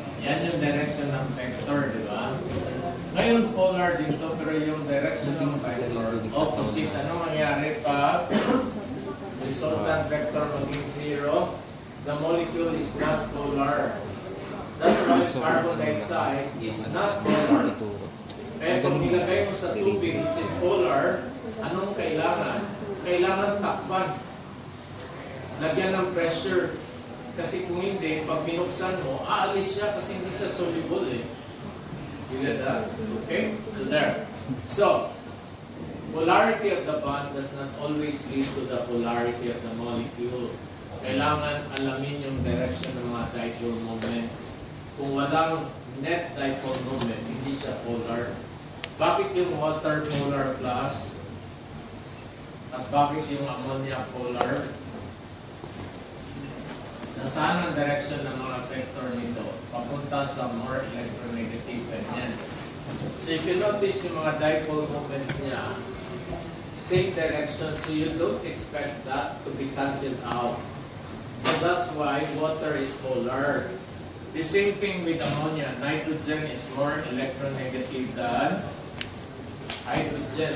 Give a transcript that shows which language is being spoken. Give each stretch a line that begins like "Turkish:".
Filipino: Yan yung direction ng vector, di ba? Ngayon polar dito, pero yung direction ng vector, opposite. Ano mangyari pag resultant vector maging 0?
English: The molecule is not polar. That's why carbon dioxide is not polar.
Filipino: Kaya kung nilagay mo sa tubig,
English: which is polar,
Filipino: anong kailangan? Kailangan takpan. Lagyan ng pressure. Kasi kung hindi, pag binuksan mo, aalis siya kasi hindi siya soluble eh.
English: You get that? Okay? So there. So, polarity of the bond does not always lead to the polarity of the molecule.
Filipino: Kailangan alamin yung direction ng mga dipole moments. Kung walang net dipole moment, hindi siya polar. Bakit yung water polar plus? At bakit yung ammonia polar? nasaan ang direction ng mga vector nito? Papunta sa more electronegative ganyan.
English: So if you notice
Filipino: yung mga
English: dipole moments niya, same direction, so you don't expect that to be cancelled out. So that's why water is polar. The same thing with ammonia. Nitrogen is more electronegative than hydrogen.